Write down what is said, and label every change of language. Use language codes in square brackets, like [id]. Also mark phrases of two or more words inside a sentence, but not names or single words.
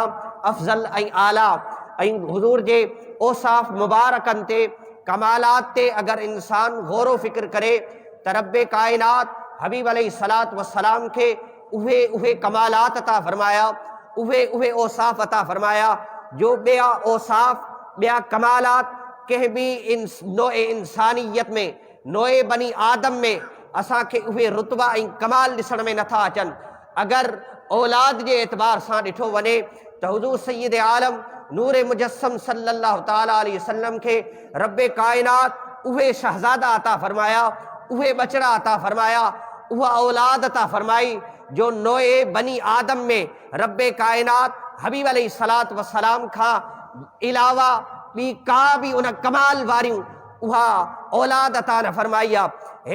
[sd] अफ़ज़ल ऐं आला ऐं हुज़ूर जे औसाफ़ मुबारकनि ते कमालात ते अगरि इंसान गौर फ़िक्र करे त रब्बे कायनात हबीब [ar] عليه الصلاة والسلام [sd] खे उहे कमालात अता फ़रमाया, उहे औसाफ़ अता फ़रमाया जो ॿिया औसाफ़, ॿिया कमालात कंहिं बि नोए इंसानियत में, नोए [ar] بني آدم [sd] में असांखे उहे रुतबा ऐं कमाल ॾिसण में नथा अचनि। अगरि औलाद जे एतबार सां ॾिठो वञे त हुज़ूर सय्यद आलम नूर मुजस्सम [ar] صلى الله تعالى عليه وسلم [sd] के रब्बे कायनात उहे शहजादा अता फरमाया, उहे बचड़ा अता फरमाया, उहा औलाद अता फरमाई जो नोए [ar] بني آدم [sd] में रब्बे कायनात हबीब [ar] عليه الصلاة والسلام [sd] खां इलावा ॿी का भी उन कमाल वारियूं उहा औलाद अता न फरमाई आहे।